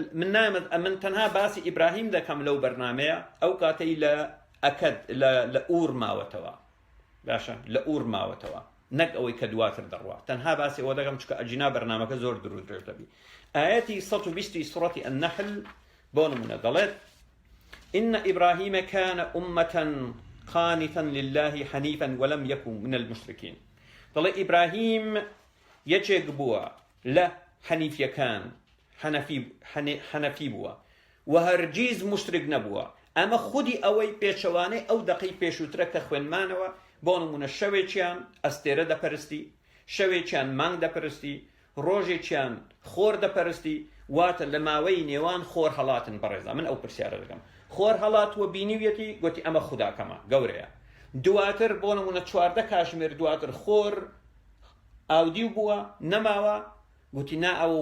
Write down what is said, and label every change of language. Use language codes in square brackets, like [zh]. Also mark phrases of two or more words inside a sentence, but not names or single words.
[ckb] من تەنها باسی ئیبراهیم دەکەم لەو بەرنامەیە ئەو کاتەی لە ئەکەد لە ئور ماوەتەوە باشە لە ئور ماوەتەوە نەک ئەوەی کە دواتر دەڕوا تەنها باسی ئەوە دەکەم چکە ئەجینا بەرنامەکە زۆر درێژ دەبی ئاەتی 120 سوڕەتی النەحل بۆ نمونە دەڵێت [ar] إن إبراهيم كان أمة قانتا لله حنيفا ولم يكن من المشركين [ckb] دەڵێ ئیبراهیم یەکێک بووە لە حەنیفیەکان حەنەفی بووە و هەرگیز مشترک نەبووە ئەمە خودی ئەوەی پێچەوانەی ئەو دەقەی پێشووترە کە خوێنمانەوە بۆ نمونە شەوێکیان ئەستێرە دەپەرستی شەوێکیان مانگ دەپەرستی ڕۆژێکیان خۆر دەپەرستی واتە لە ماوەی نێوان خۆر هەڵاتن بەڕێزە من ئەو پرسیارە دەکەم خۆر هەڵاتوە بینیویەتی گوتی ئەمە خوداکەمە گەورەیە دواتر بۆ نمونە 14 کاتژمێر دواتر خۆر ئاودیو بووە نەماوە گوتی نا ئەوە